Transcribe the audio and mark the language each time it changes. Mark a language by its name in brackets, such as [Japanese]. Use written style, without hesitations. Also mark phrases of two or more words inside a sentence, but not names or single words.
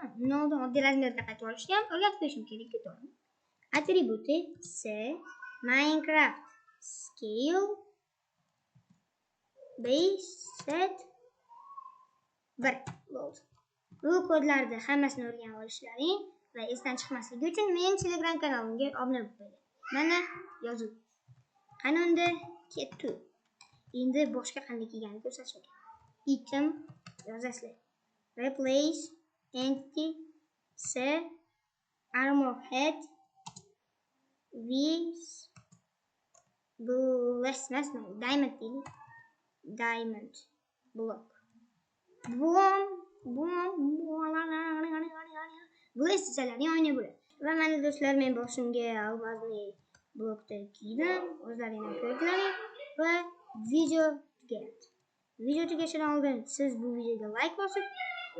[Uzbek] Undan oddiy razmerga qaytib olishni ham o'rgatib qo'yishim kerak edi. Attributi Minecraft [English] scale base set [Uzbek] 1 bo'ldi. Bu kodlarni hammasini o'rganib olishlaring va esdan chiqmasligi uchun men Telegram kanalimga obuna bo'ling. Mana yozuv. Qanday ketdi? Endi boshqa qanday kelganini ko'rsatishim kerak. Item yozasizlar. [English] Replace entity armor head with diamond block. [Uzbek] Bu sizlarning o'yini bo'ladi. Va mana do'stlar, men boshimga albazni blokda kiydim. O'zlaringiz ko'rdilaring va video tugadi. Video tugashidan oldin siz bu videoga like bosib,